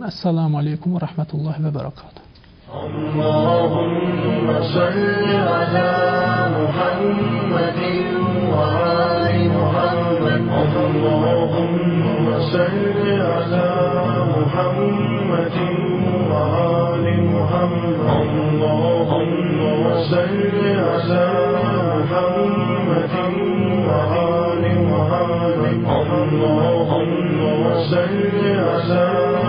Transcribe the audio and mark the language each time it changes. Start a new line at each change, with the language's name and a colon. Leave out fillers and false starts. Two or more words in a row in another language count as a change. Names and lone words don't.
Arabic: السلام عليكم ورحمة الله وبركاته. اللهم صل على محمد وآل محمد. اللهم صل على محمد وآل محمد. اللهم صل على محمد وآل محمد اللهم صل على